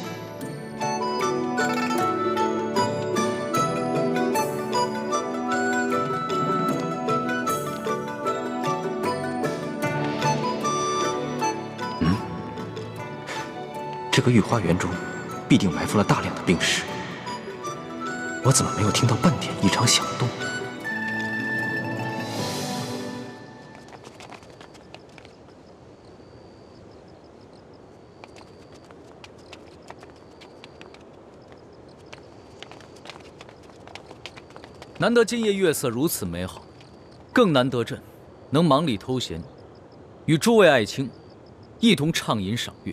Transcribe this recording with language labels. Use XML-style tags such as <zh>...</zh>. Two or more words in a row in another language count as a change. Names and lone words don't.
<zh>这個御花園中必定埋伏了大量的兵士，我怎麼沒有聽到半點異常響動？難得今夜月色如此美好，更難得朕能忙裡偷閒，與諸位愛卿一同暢飲賞月。</zh>